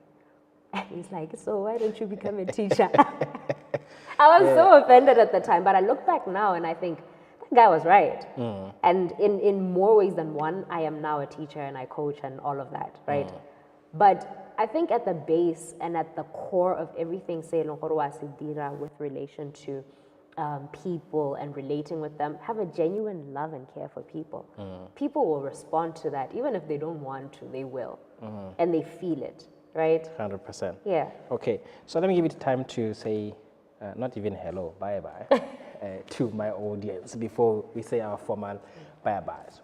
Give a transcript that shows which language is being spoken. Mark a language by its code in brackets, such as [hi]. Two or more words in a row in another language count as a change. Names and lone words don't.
[en] And he's like, so why don't you become a teacher? I was so offended at the time, but I look back now and I think, that guy was right. And in more ways than one, I am now a teacher and I coach and all of that, right? But I think at the base and at the core of everything [nso] se eleng gore wa se dira [en] with relation to people and relating with them, have a genuine love and care for people. People will respond to that. Even if they don't want to, they will. And they feel it, right? 100%. Yeah. Okay, so let me give you time to say, not even hello, bye-bye, to my audience before we say our formal bye-byes.